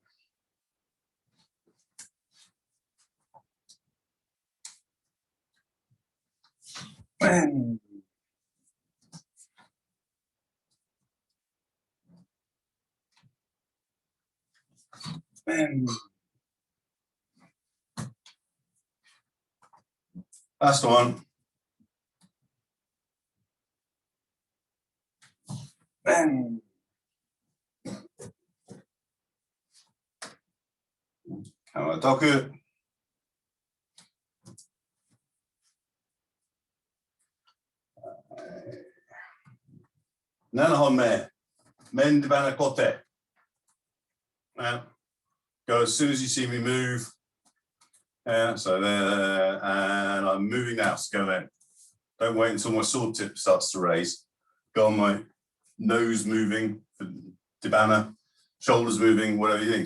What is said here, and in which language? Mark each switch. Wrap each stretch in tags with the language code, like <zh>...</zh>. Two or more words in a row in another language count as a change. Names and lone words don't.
<en>Bam. Bam. Last one. Bam.</en> <ja>Kawatoku. Nanahome. Men dibana kote.</ja> <en>Go as soon as you see me move. So there, and I'm moving now, so go then. Don't wait until my sword tip starts to raise. Go on my nose moving for dibana, shoulders moving, whatever you think.</en>